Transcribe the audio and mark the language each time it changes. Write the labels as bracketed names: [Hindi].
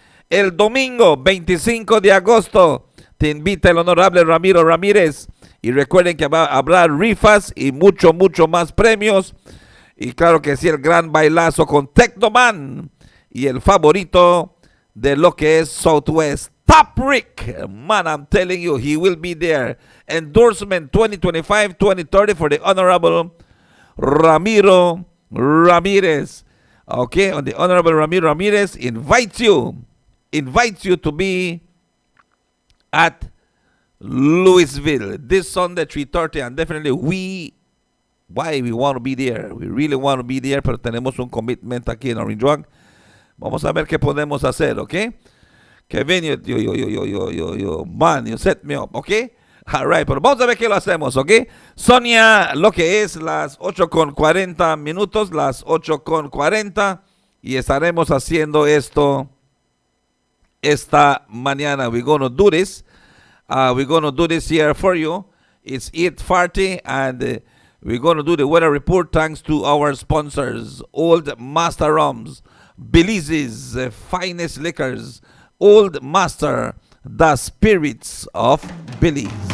[Spanish] El domingo 25 de agosto te invita el Honorable Ramiro Ramírez. Y recuerden que habrá rifas y mucho más premios. Y claro que sí, el gran bailazo con Tecnoman y el favorito de lo que es Southwest, Top Rick. [English] Man, I'm telling you, he will be there. Endorsement 2025-2030 for the Honorable Ramiro Ramirez. Okay, and the Honorable Ramiro Ramirez invites you to be at Louisville this Sunday 3:30, and definitely we want to be there. We really want to be there, [Spanish] pero tenemos un commitment aquí en Orange Walk. Vamos a ver qué podemos hacer, ¿ok? Kevin, [English] man, you set me up, [Spanish] ¿ok? [English] All right, [Spanish] pero vamos a ver qué lo hacemos, ¿ok? Sonia, lo que es las 8:40, las 8:40, y estaremos haciendo esto esta mañana. [English] We're going to do this. We're going to do this here for you. It's 8:40, and we're going to do the weather report thanks to our sponsors, Old Master Rums, Belize's finest liquors, Old Master, the spirits of Belize.